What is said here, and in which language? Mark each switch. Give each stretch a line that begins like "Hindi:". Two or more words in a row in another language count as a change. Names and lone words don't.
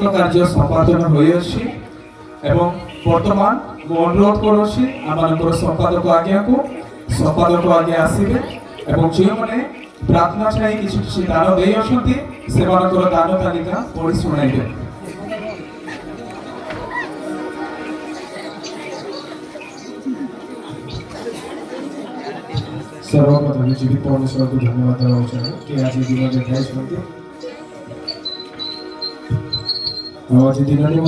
Odia: କାର୍ଯ୍ୟ ସମ୍ପାଦନ ହୋଇଅଛି ଏବଂ ବର୍ତ୍ତମାନ ମୁଁ ଅନୁରୋଧ କରୁଛି ଆମମାନଙ୍କର ସମ୍ପାଦକ ଆଜ୍ଞା ଆସିବେ ଏବଂ ଯେଉଁମାନେ ପ୍ରାର୍ଥନା ଚାହିଁ କିଛି କିଛି ଦାନ ଦେଇଅଛନ୍ତି ସେମାନଙ୍କର ଦାନ ତାଲିକା ପଢ଼ି ଶୁଣାଇବେ।
Hindi: सर्वप्रथम जीवित परमेश्वर को धन्यवाद देना चाहिए कि आज दिन देखाई आज दिन